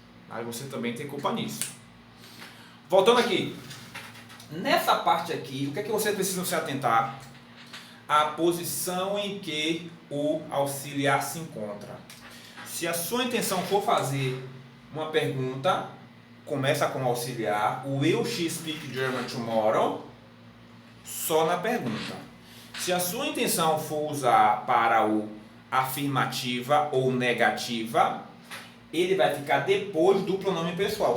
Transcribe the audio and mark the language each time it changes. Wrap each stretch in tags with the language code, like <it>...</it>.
<pt>Aí você também tem culpa nisso. Voltando aqui. Nessa parte aqui, o que é que vocês precisam se atentar? A posição em que o auxiliar se encontra. Se a sua intenção for fazer uma pergunta, começa com o auxiliar.</pt> <en>Will she speak German tomorrow?</en> <pt>Só na pergunta. Se a sua intenção for usar para o afirmativa ou negativa, ele vai ficar depois do pronome pessoal.</pt>